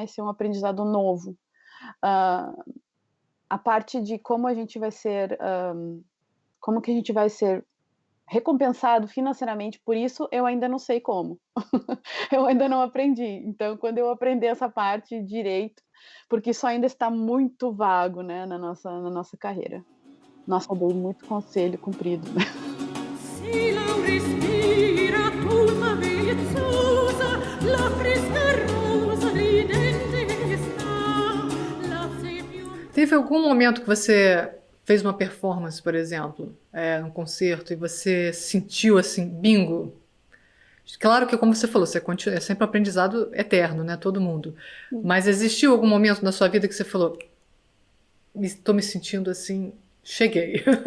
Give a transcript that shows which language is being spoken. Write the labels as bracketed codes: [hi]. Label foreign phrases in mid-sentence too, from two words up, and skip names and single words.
[pt] Esse é um aprendizado novo. A parte de como a gente vai ser, como que a gente vai ser recompensado financeiramente por isso, eu ainda não sei como. Eu ainda não aprendi. Então, quando eu aprender essa parte direito, porque isso ainda está muito vago, né, na nossa carreira. Nossa, eu dei muito conselho comprido. [it] Se não respira tutta vezzosa, la fresca rosa ridente está, la più... [pt] Teve algum momento que você fez uma performance, por exemplo, num concerto, e você sentiu assim, bingo? Claro que, como você falou, é sempre um aprendizado eterno, né? Todo mundo. Mas existiu algum momento na sua vida que você falou, estou me sentindo assim, cheguei.